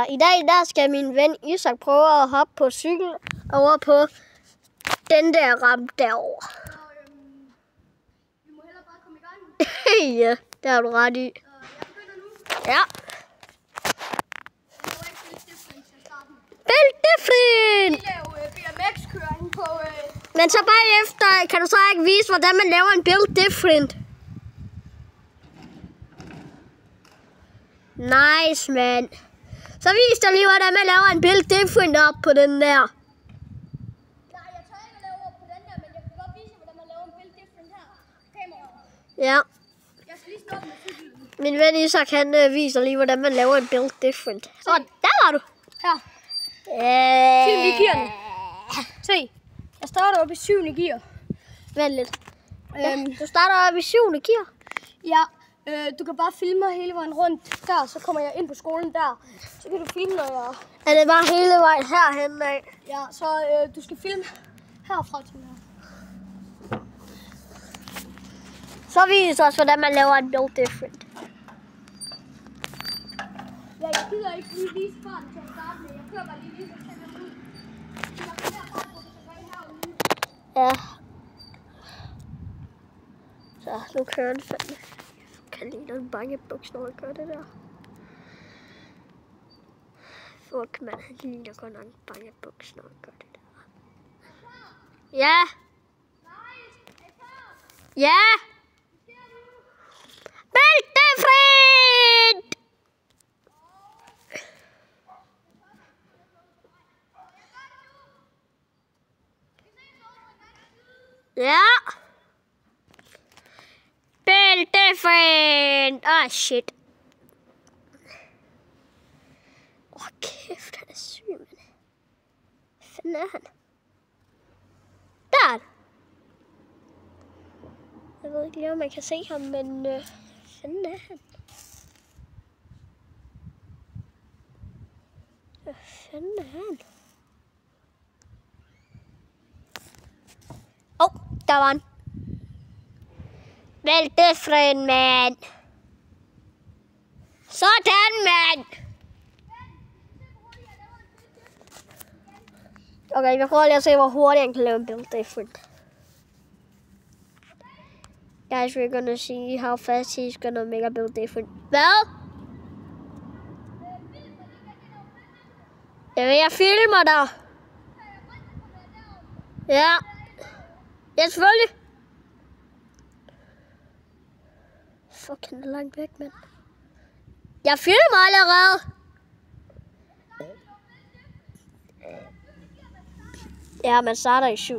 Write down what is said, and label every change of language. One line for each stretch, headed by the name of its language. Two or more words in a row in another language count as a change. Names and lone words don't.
Danish: I dag der skal min ven Isak prøve at hoppe på cykel over på den der rampe derovre. Vi må hellere bare komme i gang. Ja, det har du ret i. Jeg begynder nu. Ja. Jeg må ikke spille different til starten.
English: Build different!
Danish: Vi laver BMX-køring på... Men så bagefter kan du så ikke vise, hvordan man laver en
English: build different.
Danish: Nice, man. Så vis dig lige, hvordan man laver en
English: build different
Danish: op på den der. Nej, jeg tør ikke at lave op på den der, men jeg kan godt vise, hvordan man laver en
English: build different
Danish: her. Kameraet. Ja. Jeg skal lige stoppe med cyklen. Min ven Isak, han viser lige, hvordan man laver en
English: build different.
Danish: Så, der var du. Her. Film i gearne. Se. Jeg starter op i 7. gear. Vent lidt. Du starter op i 7. gear. Ja. Du kan bare filme mig hele vejen rundt der, så kommer jeg ind på skolen der. Så kan du filme, når jeg... Er det bare hele vejen herhen af? Ja, så du skal filme herfra til her. Så vis os, hvordan man laver en
English: build different.
Danish: Ja, jeg gider ikke lige vise farten til at starte med. Jeg kører bare lige så sætter jeg ud. Jeg kan herfra på, så gør I herude. Ja. Så nu kører den fandme. Jeg kan lide en bangebuks, når jeg gør det der.
English: Fuck, man,
Danish: han ligner godt nok en bangebuks, når jeg gør det der. Ja. Ja.
English: Build different!
Danish: Ja.
English: Build different! Ah, shit.
Danish: Kæft, han er syg, mand. Hvad fanden er han? Der! Jeg ved ikke lige, om man kan se ham, men hvad fanden er han? Hvad fanden er han? Der var han.
English: Build different,
Danish: man. Sådan, man. Okay, jeg prøver lige at se, hvor hurtigt jeg kan lave en
English: build different. Guys, we're gonna see how fast he's gonna make a build different.
Danish: Hvad? Jeg filmer dig. Ja. Ja, selvfølgelig. Fuck, han er langt væk, mand. Jeg filmer allerede. Ja, man starter i 7.